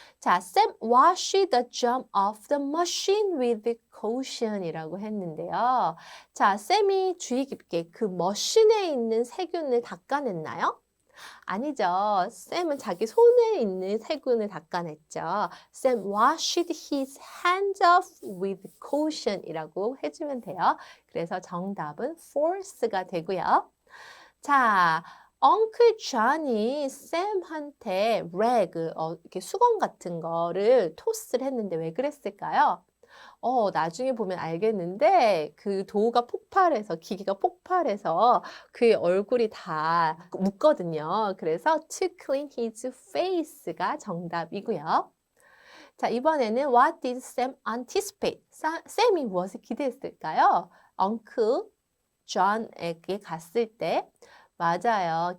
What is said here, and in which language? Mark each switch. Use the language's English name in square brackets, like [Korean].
[Korean] 자, [English] Sam washed the germ off the machine with caution [Korean] 이라고 했는데요. 자, 쌤이 주의 깊게 그 머신에 있는 세균을 닦아냈나요? 아니죠. 쌤은 자기 손에 있는 세균을 닦아냈죠. [English] Sam washed his hands off with caution [Korean] 이라고 해주면 돼요. 그래서 정답은 force가 되고요. 자, 엉클 존이 샘한테 rag, 이렇게 수건 같은 거를 토스를 했는데 왜 그랬을까요? 나중에 보면 알겠는데 그 도우가 폭발해서 기계가 폭발해서 그의 얼굴이 다 묻거든요. 그래서 [English] to clean his face가 [Korean] 정답이고요. 자, 이번에는 [English] what did Sam anticipate? [Korean] 샘이 무엇을 기대했을까요? Uncle John에게 갔을 때 맞아요.